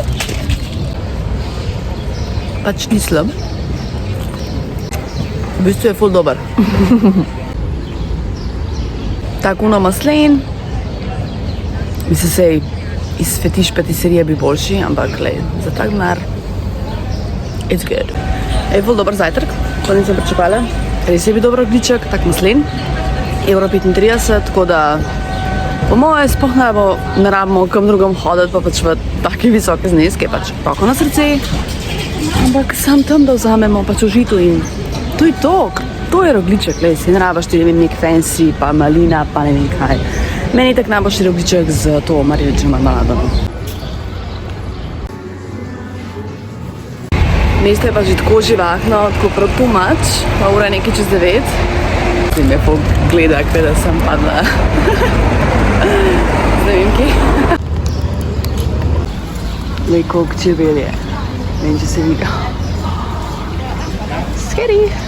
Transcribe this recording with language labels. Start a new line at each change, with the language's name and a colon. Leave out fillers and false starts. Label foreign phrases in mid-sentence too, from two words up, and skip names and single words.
Slovenian: Pač ni slab. V bistvu je ful dober. Tako maslen, mislim sej, iz fetiš patiserije bi boljši, ampak lej, za tak denar,
English: it's good.
Slovenian: Je ful dober zajtrk, to nisem pričakovala. Res je bil dober rogljiček, tak maslen, €1,35, tako da po moje sploh ne rabimo kam drugom hoditi, pa pač v take visoke zneske, pač roko na srce, ampak sam tam, da vzamemo pač užitu in to je to, to je rogljiček, lej, si ne rabaš ti, ne vem, nek fancy, pa malina, pa ne vem kaj. Meni je tak najboljši rogljiček z to marelično marmelado. Mesto je pa že tako živahno, tako prav
English: too much,
Slovenian: pa ura je nekaj čez 9. Zdaj me pogleda, kaj da sem padla. Zdaj vem kje. Lej, koliko čebel je. Ne vem, če se vidi. Scary.